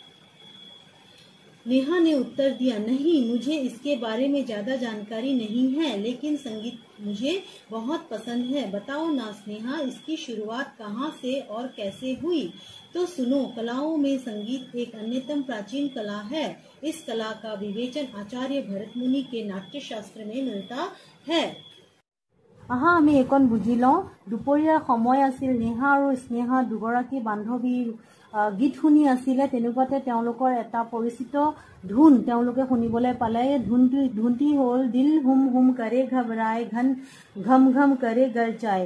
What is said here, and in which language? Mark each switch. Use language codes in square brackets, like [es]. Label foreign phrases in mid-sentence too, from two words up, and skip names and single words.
[hi] नेहा ने उत्तर दिया, नहीं मुझे इसके बारे में ज्यादा जानकारी नहीं है, लेकिन संगीत मुझे बहुत पसंद है। बताओ ना स्नेहा, इसकी शुरुआत कहाँ से और कैसे हुई? तो सुनो, कलाओं में संगीत एक अन्यतम प्राचीन कला है। इस कला का विवेचन आचार्य भरत मुनि के नाट्य शास्त्र में मिलता है। [as] আহা আমি একণ বুজি লওঁ। দুপৰীয়াৰ সময় আছিল। নেহা আৰু স্নেহা দুগৰাকী বান্ধৱী গীত শুনি আছিলে। তেনেকুৱাতে তেওঁলোকৰ এটা পৰিচিত ধুন তেওঁলোকে শুনিবলৈ পালে। ধুনটি হ'ল [hi] दिल हुम हुम करे घबराए, घन घम घम करे गरजाए।